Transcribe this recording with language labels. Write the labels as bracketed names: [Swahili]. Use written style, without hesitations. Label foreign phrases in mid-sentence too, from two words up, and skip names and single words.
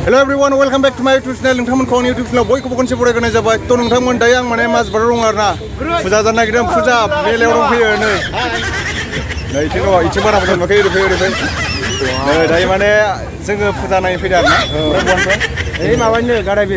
[English] Hello everyone, welcome back to my YouTube channel. [Bodo] नोंथांमोनखौ आंनि YouTube channel बयखौबो खनसे बरायग्रोनाय जाबाय। थ' नोंथांमोन दायो आं माने माजबाटाव दं आरोना। फुजा जानो नागिरदों, फुजा मेलायाव दंफैयो नै इथिं दङ, इथिं बारा मोजां नुवाखै ओरै फै। दायो माने जोङो फुजा नायनो फैदों आरोना। ओमफ्राय माबानो गाडाबिल